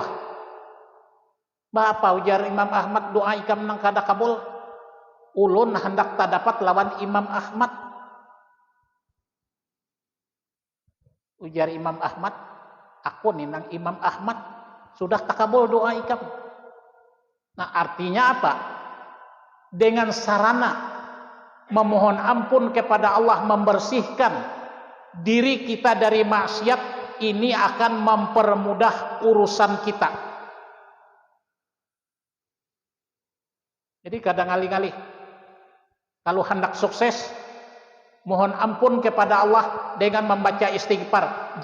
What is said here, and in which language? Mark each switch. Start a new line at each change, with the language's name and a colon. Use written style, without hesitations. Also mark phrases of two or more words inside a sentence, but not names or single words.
Banjar: Bapak, ujar Imam Ahmad, doa ikam nang kada kabul. Ulun hendak tak dapat lawan Imam Ahmad. Ujar Imam Ahmad, aku nih nang Imam Ahmad sudah tak kabul doa ikam.
Indonesian: Nah, artinya apa? Dengan sarana memohon ampun kepada Allah, membersihkan diri kita dari maksiat, ini akan mempermudah urusan kita. Jadi kadang alih-alih kalau hendak sukses, mohon ampun kepada Allah dengan membaca istighfar.